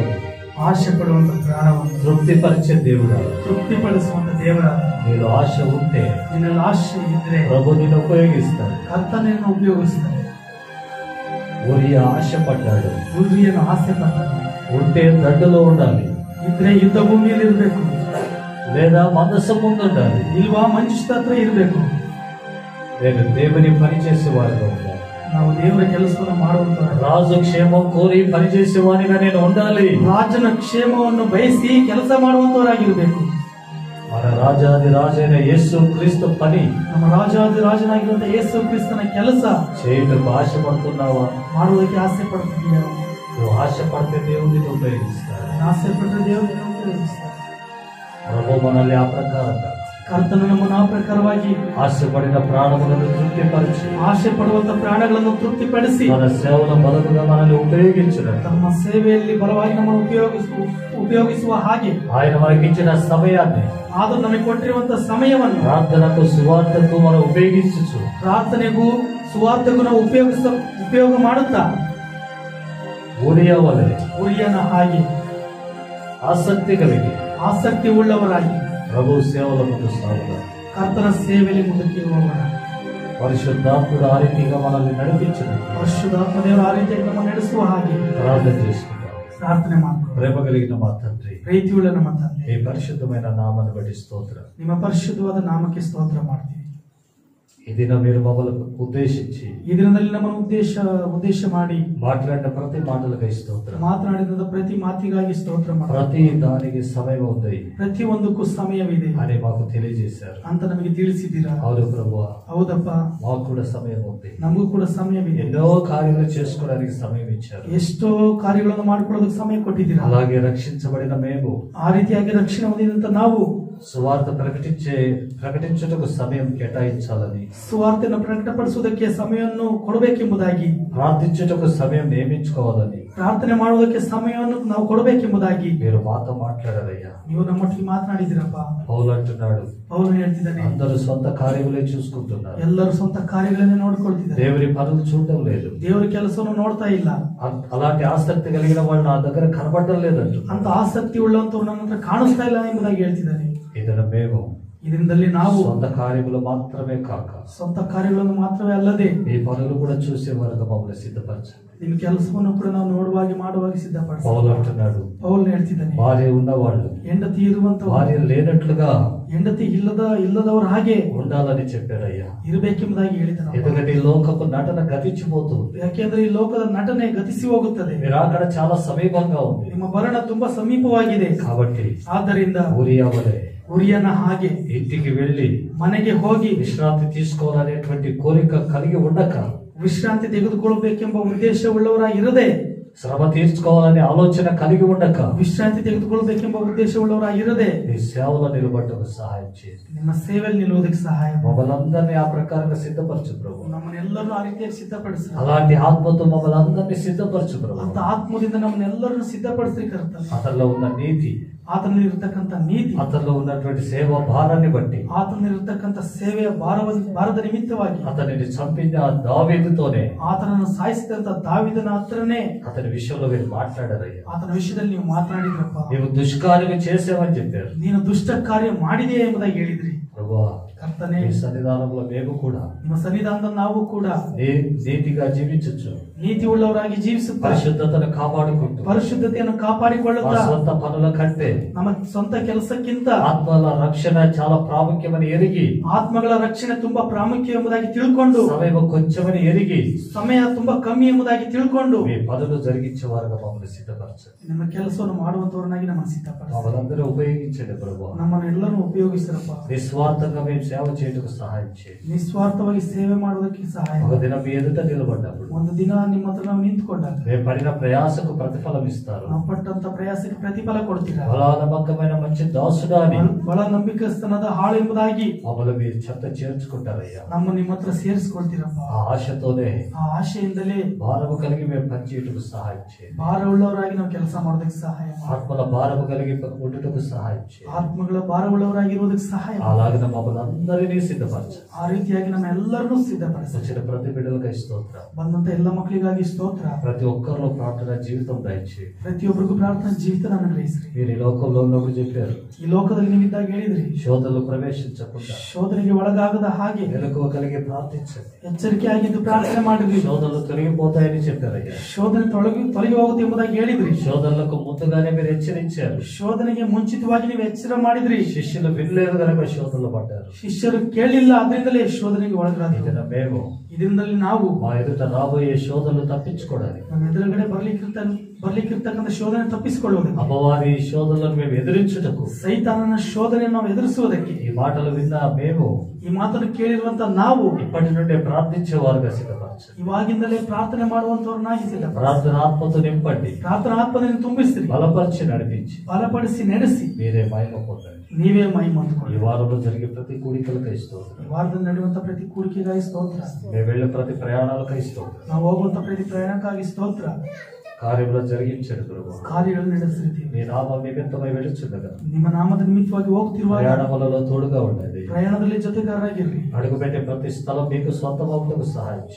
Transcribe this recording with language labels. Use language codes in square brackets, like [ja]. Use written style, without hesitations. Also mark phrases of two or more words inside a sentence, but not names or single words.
[kn] ಆಶೆ ಪಡುವಂತ ಪ್ರಾಣವನ್ನು ತೃಪ್ತಿಪರಿಚೆ ದೇವರ ತೃಪ್ತಿಪಡಿಸುವಂತ ದೇವರ ನೀನು ಆಶೆ ಉಂಟೆ ನಿನ್ನಲ್ಲಿ ಆಶೆ ಇದ್ರೆ [te] ప్రభు నిన్ను ఉపయోగిస్తాడు. [kn] ಕರ್ತನನ್ನು ಉಪಯೋಗಿಸ್ತಾನೆ. [te] ఊరియా ఆశపడ్డాడు. [kn] ಊರಿಯನ್ನು ಆಸೆ ಪಡ್ತಾನೆ. [te] ఉంటే దండలో ఉండాలి, [kn] ಇದ್ರೆ ಯುದ್ಧ ಭೂಮಿಯಲ್ಲಿ ಇರಬೇಕು, [te] లేదా మనసు ముందు ఉండాలి, [kn] ಇಲ್ವಾ ಮನುಷ್ಯ ಹತ್ರ ಇರಬೇಕು. [te] నేను దేవుని పని చేసేవాడిగా ఉండాలి. [kn] ನಾವು ದೇವರ ಕೆಲಸವನ್ನು ಮಾಡುವಂತ [te] రాజు క్షేమం కోరి పనిచేసేవాడిగా నేను ఉండాలి. [kn] ರಾಜನ ಕ್ಷೇಮವನ್ನು ಬಯಸಿ ಕೆಲಸ ಮಾಡುವಂತವರಾಗಿರ್ಬೇಕು. [te] మన రాజాది రాజైన యేసు క్రీస్తు పని, [kn] ನಮ್ಮ ರಾಜಾದಿ ರಾಜನಾಗಿರುವಂತ ಯೇಸು ಕ್ರಿಸ್ತನ ಕೆಲಸ [te] చేయటకు ఆశపడుతున్నావా? [kn] ಮಾಡುವುದಕ್ಕೆ ಆಸೆ ಪಡ್ತಿದ್ದೀಯ? [te] నువ్వు ఆశపడితే దేవుడిని ఉపయోగిస్తాడు. [kn] ಆಸೆ ಪಟ್ಟರೆ ದೇವರನ್ನು ಉಪಯೋಗಿಸ್ತಾರೆ. [te] ప్రభు మనల్ని ఆ ప్రకారంగా [kn] ಕರ್ತನು ನಮ್ಮನ್ನು ಆ ಪ್ರಕಾರವಾಗಿ [te] ఆశపడిన ప్రాణములను తృప్తిపరిచి [kn] ಆಸೆ ಪಡುವಂತ ಪ್ರಾಣಗಳನ್ನು ತೃಪ್ತಿಪಡಿಸಿ [te] మన సేవల బలముగా మనల్ని ఉపయోగించడం, [kn] ತಮ್ಮ ಸೇವೆಯಲ್ಲಿ ಬಲವಾಗಿ ನಮ್ಮನ್ನು ಉಪಯೋಗಿಸುವ ಹಾಗೆ [te] ఆయన మనకిచ్చిన సమయాన్ని [kn] ಆದರೂ ನಮಗೆ ಕೊಟ್ಟಿರುವಂತ ಸಮಯವನ್ನು [te] ప్రార్థనకు సువార్తకు మనం ఉపయోగించచ్చు. [kn] ಪ್ರಾರ್ಥನೆಗೂ ಸುವಾರ್ತೆಗೂ ನಾವು ಉಪಯೋಗ ಮಾಡುತ್ತಾ [te] ఊరియా వలె [kn] ಉರಿಯನ ಹಾಗೆ [te] ఆసక్తి కలిగి [kn] ಆಸಕ್ತಿ ಉಳ್ಳವರಾಗಿ [te] ప్రభు సేవల ముందు సాగుతారు. [kn] ಕರ್ತನ ಸೇವೆಯಲ್ಲಿ ಮುಂದಕ್ಕೆ ಹೋಗೋಣ. [te] పరిశుద్ధాత్ముడు ఆ రీతిగా మనల్ని నడిపించిన [kn] ಪರಿಶುದ್ಧಾತ್ಮ ದೇವರು ಆ ರೀತಿಯಾಗಿ ನಮ್ಮನ್ನು ನಡೆಸುವ ಹಾಗೆ [te] ప్రార్థన చేసుకుంటాం. [kn] ಪ್ರಾರ್ಥನೆ ಮಾಡ್ಕೊಳ್ಳೋಣ. [te] ప్రేమ కలిగిన మా తండ్రి, [kn] ಪ್ರೀತಿಯುಳ್ಳ ನಮ್ಮ ತಂದೆ, [te] ఈ పరిశుద్ధమైన నామాన్ని బట్టి స్తోత్రం. [kn] ನಿಮ್ಮ ಪರಿಶುದ್ಧವಾದ ನಾಮಕ್ಕೆ ಸ್ತೋತ್ರ ಮಾಡ್ತೀವಿ. [te] ఈ దినం మీరు మమ్మల్ని ఉద్దేశించి [kn] ಈ ದಿನದಲ್ಲಿ ನಮ್ಮನ್ನು ಉದ್ದೇಶ ಮಾಡಿ [te] మాట్లాడిన ప్రతి మాటలకై స్తోత్రం. [kn] ಮಾತನಾಡಿದ ಪ್ರತಿ ಮಾತಿಗಾಗಿ ಸ್ತೋತ್ರ ಮಾಡಿ [te] ప్రతి దానికి సమయం ఉంది [kn] ಪ್ರತಿ ಒಂದಕ್ಕೂ ಸಮಯವಿದೆ [te] అని మాకు తెలియజేశారు. [kn] ಅಂತ ನಮಗೆ ತಿಳಿಸಿದ್ದೀರಾ. [te] అవును ప్రభువా, [kn] ಹೌದಪ್ಪ, [te] మాకు కూడా సమయం ఉంది. [kn] ನಮಗೂ ಕೂಡ ಸಮಯವಿದೆ. [te] ఎన్నో కార్యాలు చేసుకోవడానికి సమయం ఇచ్చారు. [kn] ಎಷ್ಟೋ ಕಾರ್ಯಗಳನ್ನು ಮಾಡಿಕೊಳ್ಳೋದಕ್ಕೆ ಸಮಯ ಕೊಟ್ಟಿದ್ದೀರಾ. [te] అలాగే రక్షించబడిన మేము [kn] ಆ ರೀತಿಯಾಗಿ ರಕ್ಷಣೆ ಹೊಂದಿದಂತ ನಾವು [te] సువార్త ప్రకటించుటకు సమయం కేటాయించాలని, [kn] ಸುವಾರ್ತೆಯನ್ನು ಪ್ರಕಟಪಡಿಸುವುದಕ್ಕೆ ಸಮಯವನ್ನು ಕೊಡಬೇಕೆಂಬುದಾಗಿ, [te] ప్రార్థించుటకు సమయం నియమించుకోవాలని [kn] ಪ್ರಾರ್ಥನೆ ಮಾಡುವುದಕ್ಕೆ ಸಮಯವನ್ನು ನಾವು ಕೊಡಬೇಕೆಂಬುದಾಗಿ [te] మీరు మాతో మాట్లాడారయ్యా. [kn] ನೀವು ನಮ್ಮೊಟ್ಟಿಗೆ ಮಾತನಾಡಿದಿರಪ್ಪ. [te] పౌలు అంటున్నాడు, [kn] ಪೌಲನು ಹೇಳ್ತಿದ್ದಾನೆ, [te] అందరూ సొంత కార్యములే చూసుకుంటున్నారు, [kn] ಎಲ್ಲರೂ ಸ್ವಂತ ಕಾರ್ಯಗಳನ್ನೇ ನೋಡ್ಕೊಳ್ತಿದ್ದಾರೆ, [te] దేవుని పనులు చూడడం లేదు. [kn] ದೇವರ ಕೆಲಸವನ್ನು ನೋಡ್ತಾ ಇಲ್ಲ. [te] అలాంటి ఆసక్తి కలిగిన వాళ్ళు నా దగ్గర కనబడడం లేదంటు. [kn] ಅಂತ ಆಸಕ್ತಿ ಉಳ್ಳಂತವ್ರು ನನ್ನ ಹತ್ರ ಕಾಣಿಸ್ತಾ ಇಲ್ಲ ಎಂಬುದಾಗಿ ಹೇಳ್ತಿದ್ದಾನೆ. [te] ಇದನ್ನು మేము [kn] ಇದರಿಂದಲೇ ನಾವು [te] సొంత కార్యములు మాత్రమే కాక [kn] ಸ್ವಂತ ಕಾರ್ಯಗಳನ್ನು ಮಾತ್ರವೇ ಅಲ್ಲದೆ [te] ఈ పనులు కూడా చూసేవారుగా మమ్మల్ని సిద్ధపరచండి. [kn] ನಿಮ್ಮ ಕೆಲಸವನ್ನು ಕೂಡ ನಾವು ಮಾಡುವಾಗಿ ಸಿದ್ಧಪಡಿಸಿ. [te] పౌలు అంటున్నాడు, [kn] ಪೌಲನು ಹೇಳ್ತಿದ್ದಾನೆ, [te] భార్య ఉన్నవాళ్ళు [kn] ಹೆಂಡತಿ ಇರುವಂತವರು [te] భార్య లేనట్లుగా [kn] ಹೆಂಡತಿ ಇಲ್ಲದವರು ಹಾಗೆ [te] ఉండాలని చెప్పారయ్యా. [kn] ಇರಬೇಕೆಂಬುದಾಗಿ ಹೇಳಿದನು. [te] ఎందుకంటే ఈ లోకపు నటన గతించిపోతుంది. [kn] ಯಾಕೆಂದ್ರೆ ಈ ಲೋಕದ ನಟನೆ ಗತಿಸಿ ಹೋಗುತ್ತದೆ. [te] మీరు అక్కడ చాలా సమీపంగా ఉంది. [kn] ನಿಮ್ಮ ಮರಣ ತುಂಬಾ ಸಮೀಪವಾಗಿದೆ. [te] కాబట్టి [kn] ಆದ್ದರಿಂದ [te] ఊరియా వలె [kn] ಉರಿಯನ ಹಾಗೆ [te] ఇంటికి వెళ్లి [kn] ಮನೆಗೆ ಹೋಗಿ [te] విశ్రాంతి తీసుకోవాలనేటువంటి కోరిక కలిగి ఉండక, [kn] ವಿಶ್ರಾಂತಿ ತೆಗೆದುಕೊಳ್ಳಬೇಕೆಂಬ ಉದ್ದೇಶವುಳ್ಳವರಾಗಿರದೆ, [te] శ్రమ తీర్చుకోవాలనే ఆలోచన కలిగి ఉండక, [kn] ವಿಶ್ರಾಂತಿ ತೆಗೆದುಕೊಳ್ಳಬೇಕೆಂಬ ಉದ್ದೇಶವುಳ್ಳವರಾಗಿರದೆ [te] ఈ సేవలో నిలబడటకు సహాయం చేయండి. [kn] ನಿಮ್ಮ ಸೇವೆಯಲ್ಲಿ ನಿಲ್ಲುವುದಕ್ಕೆ ಸಹಾಯ ಮಾಡಿ. [te] మమ్మల్ని అందరినీ ఆ ప్రకారంగా సిద్ధపరచు ప్రభు. [kn] ನಮ್ಮನ್ನೆಲ್ಲರೂ ಆ ರೀತಿಯಾಗಿ ಸಿದ್ಧಪಡಿಸಿ, [te] అలాంటి ఆత్మతో మమ్మల్ని అందరినీ సిద్ధపరచు ప్రభు. [kn] ಅಂತ ಆತ್ಮದಿಂದ ನಮ್ಮನ್ನೆಲ್ಲರನ್ನು ಸಿದ್ಧಪಡಿಸಿ ಕರ್ತನೆ. [te] అతనిలో ఉన్న నీతి, [kn] ಆತನಲ್ಲಿ ಇರತಕ್ಕಂತ ನೀತಿ, [te] అతనిలో ఉన్నటువంటి సేవ భారాన్ని బట్టి, [kn] ಆತನಲ್ಲಿ ಇರತಕ್ಕಂತ ಸೇವೆಯ ಭಾರದ ನಿಮಿತ್ತವಾಗಿ [te] అతనిని చంపిన దావీదుతోనే [kn] ಆತನನ್ನು ಸಾಯಿಸಿದಂತ ದಾವಿದನ ಹತ್ರನೇ [te] అతని విషయంలో మీరు మాట్లాడారయ్యా. [kn] ಆತನ ವಿಷಯದಲ್ಲಿ ನೀವು ಮಾತನಾಡಿದ್ರಪ್ಪ. [te] నీవు దుష్కార్యం చేసావని చెప్పారు [kn] ನೀನು ದುಷ್ಟ ಕಾರ್ಯ ಮಾಡಿದೆಯಾ ಎಂಬುದಾಗಿ ಹೇಳಿದ್ರಿ. [te] ప్రభువా. [kn] కర్తనే [te] ఈ సన్నిధానంలో మేము కూడా [kn] ನಿಮ್ಮ ಸನ್ನಿಧಾನದಲ್ಲಿ ನಾವು ಕೂಡ [te] నీతిగా జీవించచ్చు, [kn] నీతి ಉಳ್ಳವರಾಗಿ ಜೀವಿಸುತ್ತಾ [te] పరిశుద్ధతను కాపాడుకుంటూ [kn] ಪರಿಶುದ್ಧತೆಯನ್ನು ಕಾಪಾಡಿಕೊಳ್ಳುತ್ತಾ [te] స్వంత పనుల కంటే [kn] ನಮ್ಮ ಸ್ವಂತ ಕೆಲಸಕ್ಕಿಂತ [te] ఆత్మల రక్షణ చాలా ప్రాముఖ్యమని ఎరిగి, [kn] ಆತ್ಮಗಳ ರಕ್ಷಣೆ ತುಂಬಾ ಪ್ರಾಮುಖ್ಯ ಎಂಬುದಾಗಿ ತಿಳ್ಕೊಂಡು, [te] సమయం కొంచెమని ఎరిగి [kn] ಸಮಯ ತುಂಬಾ ಕಮ್ಮಿ ಎಂಬುದಾಗಿ ತಿಳ್ಕೊಂಡು [te] మీ పనులు జరిగించేవారుగా మమ్మల్ని సిద్ధపరచండి. [kn] ನಿಮ್ಮ ಕೆಲಸವನ್ನು ಮಾಡುವಂತವರನ್ನಾಗಿ ನಮ್ಮನ್ನು ಸಿದ್ಧಪಡಿಸಿ [te] మమ్మల్ని ఉపయోగించండి ప్రభు. [kn] ನಮ್ಮನ್ನು ಎಲ್ಲರೂ ಉಪಯೋಗಿಸಿರಪ್ಪ. [te] నిస్వార్థంగా మేము సేవ చేయటకు సహాయం చేయండి. [kn] ನಿಸ್ವಾರ್ಥವಾಗಿ ಸೇವೆ ಮಾಡುವುದಕ್ಕೆ ಸಹಾಯ. [te] ఒక దినం మీ ఎదుట నిలబడ్డప్పుడు, [kn] ಒಂದು ದಿನ ನಿಮ್ಮ ಹತ್ರ ನಾವು ನಿಂತ್ಕೊಂಡಾಗ [te] మేము పడిన ప్రయాసకు ప్రతిఫలం ఇస్తారు. [kn] ನಾವು ಪಟ್ಟಂತ ಪ್ರಯಾಸಕ್ಕೆ ಪ್ರತಿಫಲ ಕೊಡ್ತೀರಾ. [te] బలా నమ్మకమైన మంచి దాసుడా అని [kn] ಬಹಳ ನಂಬಿಕಸ್ತನದ ಹಾಳು ಎಂಬುದಾಗಿ [te] మమ్మల్ని మీరు చెత్త చేర్చుకుంటారయ్యా. [kn] ನಮ್ಮ ನಿಮ್ಮ ಹತ್ರ ಸೇರಿಸಿಕೊಳ್ತೀರಪ್ಪ. [te] ఆ ఆశతోనే, [kn] ಆ ಆಶೆಯಿಂದಲೇ [te] భారము కలిగి మేము పనిచేయటకు సహాయం చేయండి. [kn] ಭಾರವುಳ್ಳವರಾಗಿ ನಾವು ಕೆಲಸ ಮಾಡೋದಕ್ಕೆ ಸಹಾಯ ಮಾಡಿ. [te] ఆత్మల భారము కలిగి ఉండుటకు సహాయం చేయండి. [kn] ಆತ್ಮಗಳ ಭಾರವುಳ್ಳವರಾಗಿರುವುದಕ್ಕೆ ಸಹಾಯ ಮಾಡಿ. [te] అలాగే మమ్మల్ని అందరినీ సిద్ధపరచండి. [kn] ಆ ರೀತಿಯಾಗಿ ನಮ್ಮ ಎಲ್ಲರನ್ನೂ ಸಿದ್ಧಪಡಿಸಿ. [te] వచ్చిన ప్రతి బిడ్డలకై స్తోత్రం. [kn] ಬಂದಂತ ಎಲ್ಲ ಮಕ್ಕಳಿಗಾಗಿ ಸ್ತೋತ್ರ. [te] ప్రతి ఒక్కరిలో ప్రార్థన జీవితం దయచేయండి. [kn] ಪ್ರತಿಯೊಬ್ಬರಿಗೂ ಪ್ರಾರ್ಥನಾ ಜೀವಿತ ಅನುಗ್ರಹಿಸ್ರಿ. [te] మీరు ఈ లోకంలో ఉన్నప్పుడు చెప్పారు, [kn] ಈ ಲೋಕದಲ್ಲಿ ನೀವಿದ್ದಾಗ ಹೇಳಿದ್ರಿ, [te] శోధనలు ప్రవేశించకుండా [kn] ಶೋಧನೆಗೆ ಒಳಗಾಗದ ಹಾಗೆ [te] మెలకువ కలిగి ప్రార్థించండి. [kn] ಎಚ್ಚರಿಕೆಯಾಗಿದ್ದು ಪ್ರಾರ್ಥನೆ ಮಾಡಿದ್ರಿ. [te] శోధనలు తొలగిపోతాయని చెప్పారయ్యా. [kn] ಶೋಧನೆ ತೊಲಗಿ ಹೋಗುತ್ತೆ ಎಂಬುದಾಗಿ ಹೇಳಿದ್ರಿ. [te] శోధనలకు ముందుగానే మీరు హెచ్చరించారు. [kn] ಶೋಧನೆಗೆ ಮುಂಚಿತವಾಗಿ ನೀವು ಎಚ್ಚರ ಮಾಡಿದ್ರಿ. [te] శిష్యులు వినలేదు కనుక శోధనలు పడ్డారు. [kn] ಶಿಷ್ಯರು ಕೇಳಲಿಲ್ಲ, ಅದರಿಂದಲೇ ಶೋಧನೆಗೆ ಒಳಗಾದ್ರು. [te] ಇದನ್ನ మేము [kn] ಇದರಿಂದಲೇ ನಾವು [te] మా ఎదుట రాబోయే శోధనలు తప్పించుకోవడానికి, [kn] ನಮ್ಮ ಎದುರುಗಡೆ ಬರ್ಲಿಕ್ಕಿರ್ತಕ್ಕಂಥ ಶೋಧನೆ ತಪ್ಪಿಸಿಕೊಳ್ಳುವುದಕ್ಕೆ, [te] అపవాది శోధనలను మేము ఎదిరించుటకు, [kn] ಸೈತಾನನ ಶೋಧನೆಯನ್ನು ನಾವು ಎದುರಿಸುವುದಕ್ಕೆ, [te] ఈ మాటలు విన్న మేము [kn] ಈ ಮಾತನ್ನು ಕೇಳಿರುವಂತ ನಾವು [te] ఇప్పటి నుండే ప్రార్థించేవారుగా సిద్ధపరచండి. [kn] ಇವಾಗಿಂದಲೇ ಪ್ರಾರ್ಥನೆ ಮಾಡುವಂತವ್ರನ್ನಾಗಿ ಸಿದ್ಧಪಡಿಸಿ. [te] ప్రార్థన ఆత్మతో నింపండి. [kn] ಪ್ರಾರ್ಥನಾ ಆತ್ಮದಿಂದ ತುಂಬಿಸ್ರಿ. [te] బలపరిచి నడిపించి [kn] ಬಲಪಡಿಸಿ ನಡೆಸಿ [te] మీరే మహిమ పొందండి. [kn] ನೀವೇ ಮಹಿಮೆ [te] ఈ [kn] ಹೊಂದಿಕೊಳ್ಳಿ. [te] వారంలో జరిగే ప్రతి కూడికలకై స్తోత్రం. [kn] ಈ ವಾರದಲ್ಲಿ ನಡೆಯುವಂತ ಪ್ರತಿ ಕೂಡಿಕೆಗಾಗಿ ಸ್ತೋತ್ರ. [te] మేము వెళ్ళే ప్రతి ప్రయాణాలకై స్తోత్రం. [kn] ನಾವು ಹೋಗುವಂತ ಪ್ರತಿ ಪ್ರಯಾಣಕ್ಕಾಗಿ ಸ್ತೋತ್ರ. [te] కార్యములు జరిగించండి ప్రభు. [kn] ಕಾರ್ಯಗಳನ್ನು ನಡೆಸಿದ್ದೀವಿ. [te] మీ నామం నిమిత్తమై వెళుచుండగా [kn] ನಿಮ್ಮ ನಾಮದ ನಿಮಿತ್ತವಾಗಿ ಹೋಗ್ತಿರುವಾಗ [te] ప్రయాణములలో తోడుగా ఉండండి. [kn] ಪ್ರಯಾಣದಲ್ಲಿ ಜೊತೆಗಾರರಾಗಿರ್ರಿ. [te] అడుగుపెట్టే ప్రతి స్థలం మీకు సొంతమవుటకు సహాయం చేయండి.